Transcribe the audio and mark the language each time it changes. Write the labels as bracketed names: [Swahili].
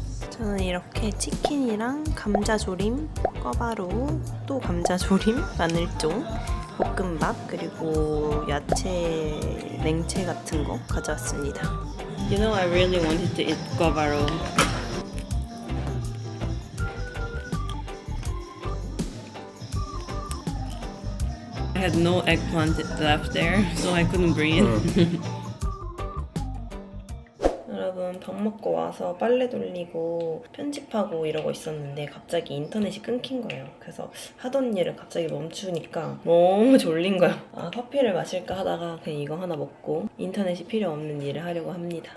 [Korean] 저는 이렇게 치킨이랑 감자조림, 꿔바로우, 또 감자조림, 마늘종, 볶음밥, 그리고 야채, 냉채 같은 거 가져왔습니다. [English] You know, I really wanted to eat 꿔바로우. I had no eggplant left there, so I couldn't bring it. [Korean] 여러분 밥 먹고 와서 빨래 돌리고 편집하고 이러고 있었는데 갑자기 인터넷이 끊긴 거예요. 그래서 하던 일을 갑자기 멈추니까 너무 졸린 거예요. 아 커피를 마실까 하다가 그냥 이거 하나 먹고 인터넷이 필요 없는 일을 하려고 합니다.